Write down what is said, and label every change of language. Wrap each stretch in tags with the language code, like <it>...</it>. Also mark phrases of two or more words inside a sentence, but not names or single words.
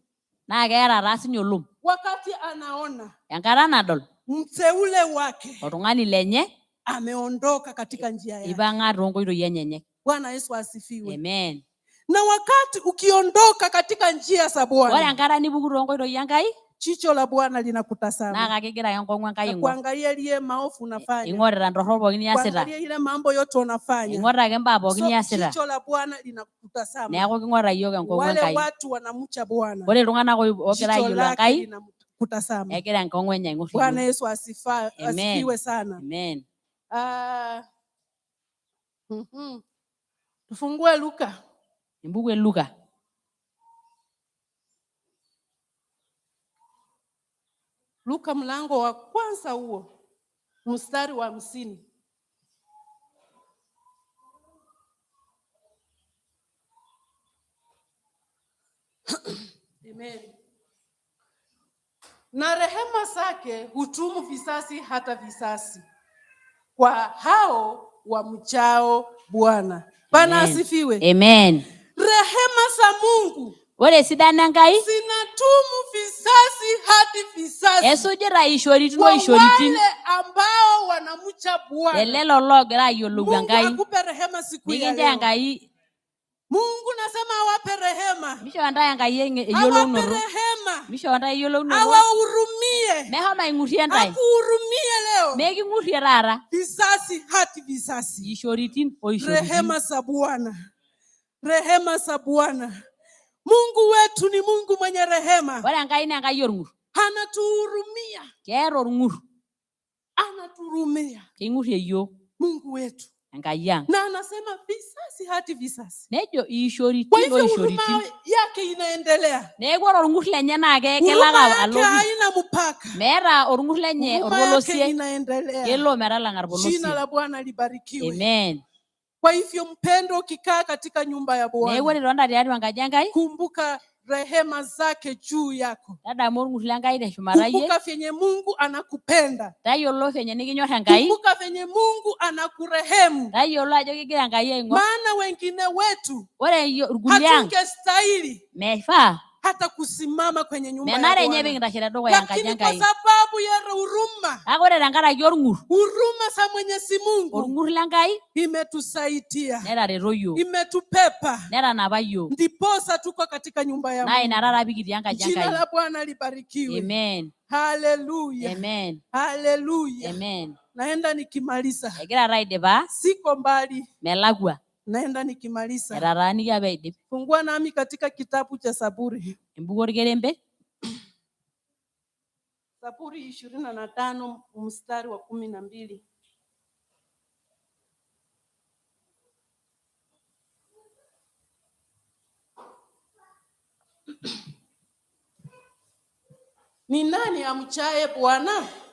<mas>naa keeta taa sinye olom.</mas> <sw>Wakati anaona</sw> <mas>enkata nadol</mas> <sw>mteule wake</sw> <mas>oltung'ani lenye</mas> <sw>ameondoka katika njia yake,</sw> <mas>ipang'a toonkoitoi enyenyek.</mas> <sw>Bwana Yesu asifiwe. Amen. Na wakati ukiondoka katika njia za Bwana,</sw> <mas>ore enkata nipuku toonkoitoi Enkai,</mas> <sw>jicho la Bwana linakutasama.</sw> <mas>naa kakigira enkong'u Enkai aing'or.</mas> <sw>Kuangalia ile maovu unafanya.</sw> <mas>Ing'orita ntorrok pookin niasita.</mas> <sw>Kuangalia ile mambo yote unafanya.</sw> <mas>Ing'orita ake mbaa pookin niasita.</mas> <sw>Jicho la Bwana linakutasama.</sw> <mas>Neeku king'orita yiok enkong'u Enkai.</mas> <sw>Wale watu wanamcha Bwana,</sw> <mas>ore iltung'anak ogira ayiolo Enkai,</mas> <sw>kutasama.</sw> <mas>egira enkong'u enye aing'or.</mas> <sw>Bwana Yesu asifiwe sana. Amen. Tufungue Luka.</sw> <mas>Embuku Luka.</mas> <sw>Luka mlango wa kwanza huo, mstari wa 50. Amen. Na rehema zake hudumu visasi hata visasi kwa hao wamchao Bwana. Bwana asifiwe. Amen. Rehema za Mungu,</sw> <mas>ore esidano Enkai,</mas> <sw>zinadumu visasi hadi visasi.</sw> <mas>Esujita ishoritin oishoritin.</mas> <sw>Wale ambao wanamcha Bwana.</sw> <mas>Elelo loogira ayiolou Enkai.</mas> <sw>Mungu akupe rehema siku ya leo.</sw> <mas>Nikincho Enkai.</mas> <sw>Mungu nasema awape rehema.</sw> <mas>Misho ntae Enkai eyiolounoto.</mas> <sw>Awape rehema.</sw> <mas>Misho ntae eyiolounoto.</mas> <sw>Awahurumie.</sw> <mas>Meshomo aing'urie ntae.</mas> <sw>Akuhurumie leo.</sw> <mas>Meking'urie taata.</mas> <sw>Visasi hati visasi.</sw> <mas>Ishoritin oishoritin.</mas> <sw>Rehema za Bwana. Rehema za Bwana. Mungu wetu ni Mungu mwenye rehema.</sw> <mas>Ore Enkai naa Enkai orng'ur.</mas> <sw>Anatuhurumia.</sw> <mas>Keeta orng'ur.</mas> <sw>Anatuhurumia.</sw> <mas>Keing'urie yiok.</mas> <sw>Mungu wetu.</sw> <mas>Enkai ang'.</mas> <sw>Na anasema visasi hati visasi.</sw> <mas>Nejo ishoritin oishoritin.</mas> <sw>Huruma yake inaendelea.</sw> <mas>Neeku ore orng'ur lenye naa kelaka alotu.</mas> <sw>Haina mpaka.</sw> <mas>Meeta orng'ur lenye orpolosie.</mas> <sw>Inaendelea.</sw> <mas>Kelo metalang'a orpolosie.</mas> <sw>Jina la Bwana libarikiwe. Amen. Kwa hivyo mpendo, ukikaa katika nyumba ya Bwana,</sw> <mas>neeku ore tonda tiatua enkaji Enkai,</mas> <sw>kumbuka rehema zake juu yako.</sw> <mas>Tadamu orng'ur lenkai teshumata yie.</mas> <sw>Kumbuka venye Mungu anakupenda.</sw> <mas>Tayiolo venye nikinyor Enkai.</mas> <sw>Kumbuka venye Mungu anakurehemu.</sw> <mas>Tayiolo ajo kigira Enkai aing'or.</mas> <sw>Maana wengine wetu</sw> <mas>ore irkulie ang'</mas> <sw>hatungestahili</sw> <mas>meifaa</mas> <sw>hata kusimama kwenye nyumba ya</sw> <mas>menare</mas> <sw>Bwana.</sw> <mas>nye pikintashe tedukuya enkaji Enkai.</mas> <sw>Lakini kwa sababu ya huruma.</sw> <mas>Kake ore tenkaraki orng'ur.</mas> <sw>Huruma za Mwenyezi Mungu.</sw> <mas>Orng'ur lenkai.</mas> <sw>Imetusaidia.</sw> <mas>Netareto yiok.</mas> <sw>Imetupepa.</sw> <mas>Netanapa yiok.</mas> <sw>Ndiposa tuko katika nyumba ya Mungu.</sw> <mas>Na ina taata pikitii enkaji Enkai.</mas> <sw>Jina la Bwana libarikiwe. Amen. Haleluya. Amen. Haleluya. Amen. Naenda nikimaliza.</sw> <mas>Egira taa aidipa.</mas> <sw>Siko mbali.</sw> <mas>Melakwa.</mas> <sw>Naenda nikimaliza.</sw> <mas>Etataaniki apa aidip.</mas> <sw>Fungua nami katika kitabu cha Zaburi.</sw> <mas>Embuku orkerembe.</mas> <sw>Zaburi 25 mstari wa 12. Ni nani amchaye Bwana?</sw>